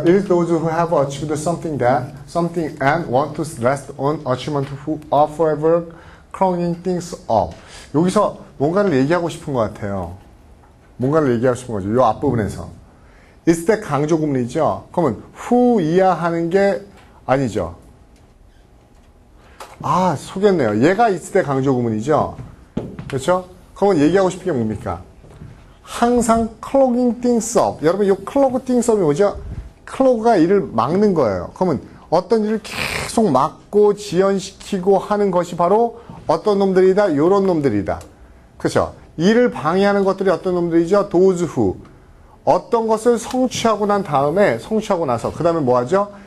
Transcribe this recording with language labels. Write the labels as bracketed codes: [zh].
[en] It is those who have achieved something and want to rest on achievement who are forever crowning things up. [ko] 여기서 뭔가를 얘기하고 싶은 것 같아요. 뭔가를 얘기하고 싶은 거죠. 이 앞부분에서. It's that 강조 구문이죠. 그러면 who 이하하는 게 아니죠. 아, 속였네요. 얘가 it's that 강조 구문이죠. 그렇죠? 그러면 얘기하고 싶은 게 뭡니까? 항상 [en] clogging things up. [ko] 여러분, 이 clog things up이 뭐죠? 클로그가 일을 막는 거예요. 그러면 어떤 일을 계속 막고 지연시키고 하는 것이 바로 어떤 놈들이다? 요런 놈들이다. 그렇죠? 일을 방해하는 것들이 어떤 놈들이죠? [en] those who. [ko] 어떤 것을 성취하고 난 다음에, 성취하고 나서 그 다음에 뭐 하죠?